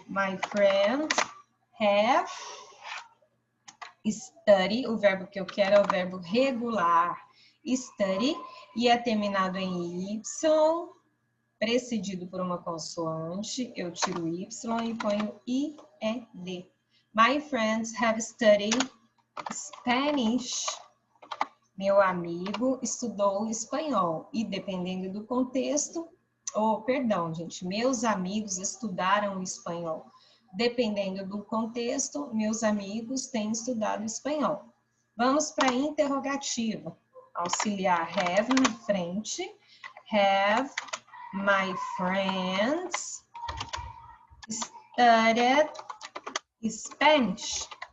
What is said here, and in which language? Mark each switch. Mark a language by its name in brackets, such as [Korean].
[English] My friend have study. [Portuguese] O verbo que eu quero é o verbo regular. Study. E é terminado em Y. precedido por uma consoante, eu tiro o Y e ponho IED. [English] My friends have studied Spanish. [Portuguese] Meu amigo estudou espanhol. E dependendo do contexto, perdão, gente, meus amigos estudaram espanhol. Dependendo do contexto, meus amigos têm estudado espanhol. Vamos para a interrogativa. Auxiliar have na frente. [English] Have my friends studied Spanish?